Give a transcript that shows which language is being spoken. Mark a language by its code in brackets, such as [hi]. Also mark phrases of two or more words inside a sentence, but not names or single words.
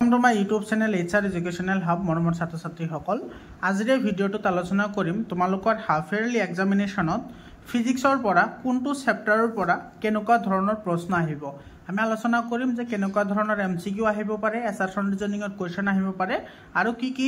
[en] welcome to my YouTube channel HR Educational Hub [as] मरমৰ ছাত্ৰ ছাত্ৰীসকল আজিৰ এই ভিডিঅ'টোত আলোচনা কৰিম তোমালোকৰ [en] half yearly examination [as] ফিজিক্সৰ পৰা কোনটো চেপ্টাৰৰ পৰা কেনেকুৱা ধৰণৰ প্ৰশ্ন আহিব আমি আলোচনা কৰিম যে কেনেকুৱা ধৰণৰ MCQ আহিব পাৰে [en] assertion reasoning question [as] আহিব পাৰে আৰু কি